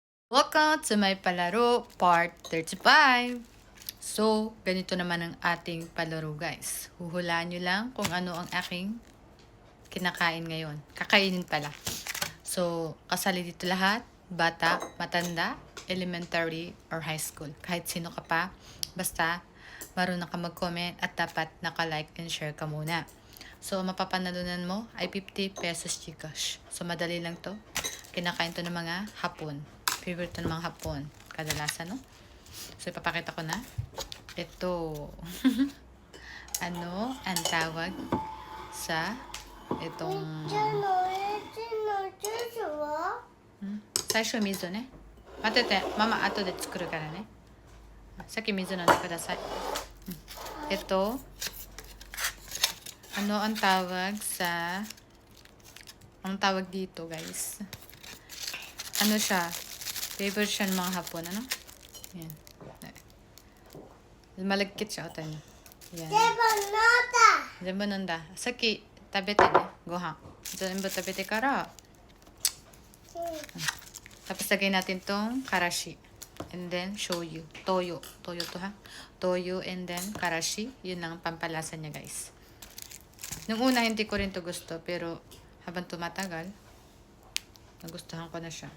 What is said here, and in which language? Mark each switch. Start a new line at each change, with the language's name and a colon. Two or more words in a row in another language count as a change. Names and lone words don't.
English: Welcome to my palaro part 35.
Filipino: So, ganito naman ang ating palaro guys. Huhulaan nyo lang kung ano ang aking kinakain ngayon. Kakainin pala. So, kasali dito lahat. Bata, matanda,
English: elementary, or high school.
Filipino: Kahit sino ka pa. Basta, marunong ka mag-comment at dapat naka-
English: like and share
Filipino: ka muna. So, mapapanalunan mo ay 50 pesos Gcash. So, madali lang to. Kinakain to ng mga hapon. Favorite to ng mga hapon. Kadalasan, no? So, ipapakita ko na. Ito. Ano ang tawag sa itong...
Japanese: 最初水ね。待ってて、ママ後で作るからね。さっき水飲んでください。
Filipino: ano ang tawag sa... Ang tawag dito, guys. Ano siya? Favorite siya ng mga hapon, ano? Yan. Malagkit siya, ito niyo. Yan.
Japanese: 全部飲んだ。さっき食べてね、ご飯。全部食べてから、
Filipino: tapos lagay natin tong karashi.
English: And then,
Filipino: shoyu. Toyo. Toyo to ha. Toyo
English: and then
Filipino: karashi. Yun ang pampalasa niya, guys. Nung una, hindi ko rin to gusto. Pero, habang tumatagal, nagustuhan ko na siya.